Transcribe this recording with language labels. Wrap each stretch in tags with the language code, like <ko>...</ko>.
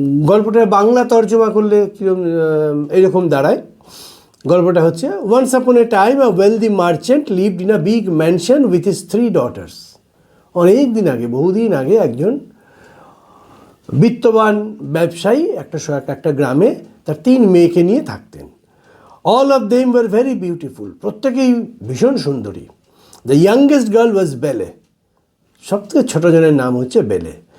<bn>গল্পটা বাংলা তর্জমা করলে এইরকম দাঁড়ায়। গল্পটা হচ্ছে,</bn> <en>once upon a time a wealthy merchant lived in a big mansion with his 3 daughters.</en> <bn>অনেক দিন আগে, বহুদিন আগে, একজন বিত্তবান ব্যবসায়ী একটা গ্রামে তার 3 মেয়েকে নিয়ে থাকতেন।</bn> <en>all of them were very beautiful,</en> <bn>প্রত্যেকেই ভীষণ সুন্দরী।</bn> <en>the youngest girl was Belle,</en> <bn>সবথেকে ছোটো জনের নাম হচ্ছে বেলে।</bn>